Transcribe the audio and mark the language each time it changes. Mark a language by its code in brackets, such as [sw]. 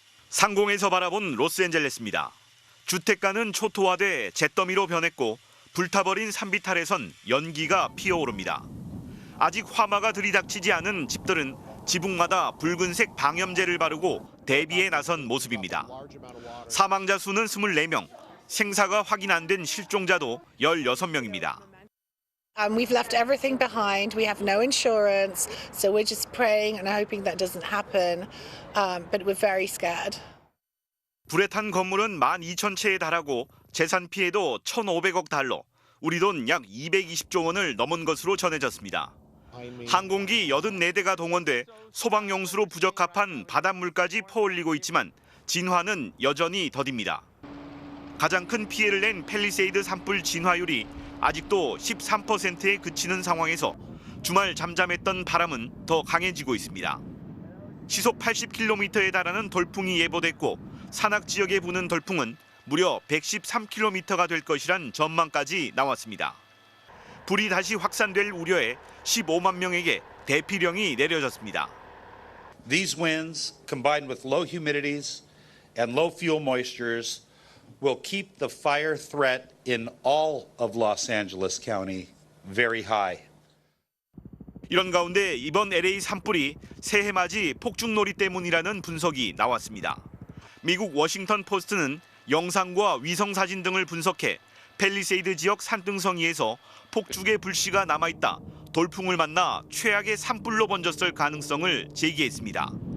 [ko] 상공에서 바라본 로스앤젤레스입니다. 주택가는 초토화돼 잿더미로 변했고 불타버린 산비탈에선 연기가 피어오릅니다. 아직 화마가 들이닥치지 않은 집들은 지붕마다 붉은색 방염제를 바르고 대비에 나선 모습입니다. 사망자 수는 24명, 생사가 확인 안 된 실종자도 16명입니다. [en] We've left everything behind. We have no insurance, so we're just praying and hoping that doesn't happen. But we're very scared. [ko] 불에 탄 건물은 12,000채에 달하고 재산 피해도 1,500억 달러, 우리 돈 약 220조 원을 넘은 것으로 전해졌습니다. 항공기 84대가 동원돼 소방용수로 부적합한 바닷물까지 퍼올리고 있지만 진화는 여전히 더딥니다. 가장 큰 피해를 낸 팰리세이드 산불 진화율이 아직도 13%에 그치는 상황에서 주말 잠잠했던 바람은 더 강해지고 있습니다. 시속 80km에 달하는 돌풍이 예보됐고 산악 지역에 부는 돌풍은 무려 113km가 될 것이란 전망까지 나왔습니다. 불이 다시 확산될 우려에 15만 명에게 대피령이 내려졌습니다. [en] These winds, combined with low humidities and low fuel moistures, will keep the fire threat in all of Los Angeles County very high. [ko] 이런 가운데 이번 LA 산불이 새해 맞이 폭죽놀이 때문이라는 분석이 나왔습니다. 미국 워싱턴 포스트는 영상과 위성 사진 등을 분석해 팰리세이드 지역 산등성이에서 폭죽의 불씨가 남아있다, 돌풍을 만나 최악의 산불로 번졌을 가능성을 제기했습니다.